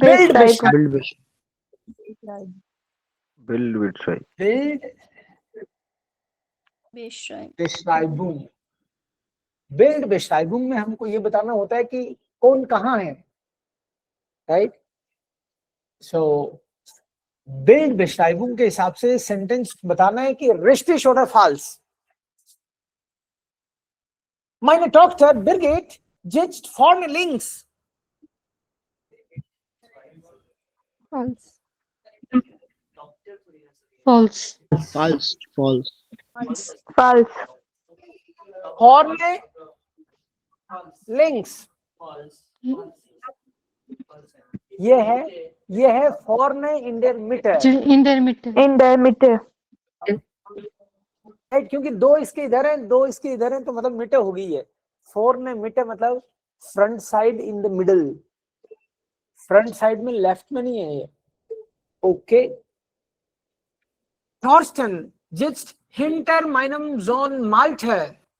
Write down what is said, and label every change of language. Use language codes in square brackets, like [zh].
[de] बिल्ड बेश्राइबुंग. [hi] Build बेश्राइबुंग में हमको ये बताना होता है कि कौन कहाँ है. राइट? सो बिल्ड बेश्राइबुंग के हिसाब से सेंटेंस बताना है कि रिश्टिश [de] oder falsch. Meine Tochter Birgit sitzt vorne links. [en] False. False. [de] Vorne links. [hi] ये है [de] vorne in der Mitte. In der Mitte. [hi] Right? क्योंकि 2 इसके इधर हैं, 2 इसके इधर हैं, तो मतलब मिटे हो गई है. vorne Mitte मतलब [en] Front side in the middle. [hi] Front side में लेफ्ट में नहीं है ये. [en] Okay. [de] Thorsten sitzt hinter meinem Sohn Malte.